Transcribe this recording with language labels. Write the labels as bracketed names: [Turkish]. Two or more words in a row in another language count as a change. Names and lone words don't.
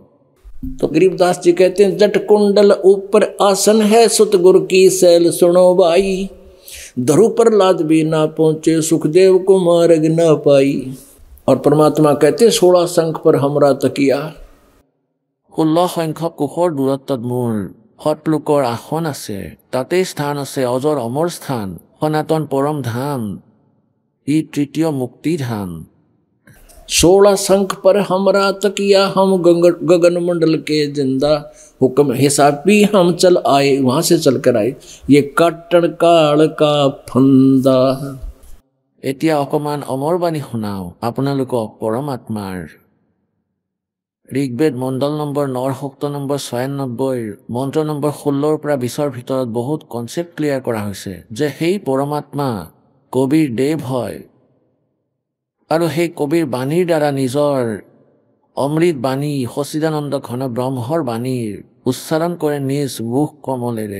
[Hindi] तो गरीबदास जी कहते हैं जट कुंडल ऊपर आसन है सतगुरु की सैल सुनो भाई धरु पर लाद भी ना पहुंचे सुखदेव को मार्ग ना पाई और परमात्मा कहते 16 शंख पर हमरा तकिया [Assamese] 16 সংখ্যক কোষৰ দূৰত্বত মোৰ সতলোকৰ আসন আছে তাতেই স্থান আছে অজৰ অমৰ স্থান সনাতন পৰম ধাম ই তৃতীয় মুক্তিধাম [Hindi] 16 शंख पर हमरा तकिया हम गगन मंडल के जिंदा हुक्म हिसाबी हम चल आए वहां से चल कर आए ये काटन काल का फंदा। [Assamese] এতিয়া অকমান অমৰবাণী শুনাও আপোনালোকক পৰমাত্মাৰ। ঋগ্বেদ মণ্ডল নম্বৰ 9 সূক্ত নম্বৰ 96 মন্ত্ৰ নম্বৰ 16 পৰা 20 ভিতৰত বহুত [English] concept clear [Assamese] কৰা হৈছে যে সেই পৰমাত্মা কবিৰ দেৱ হয় আৰু সেই কবিৰ বাণীৰ দ্বাৰা নিজৰ অমৃত বাণী সচিদানন্দ ঘন ব্ৰহ্মৰ বাণীৰ উচ্চাৰণ কৰে নিজ মুখ কমলেৰে।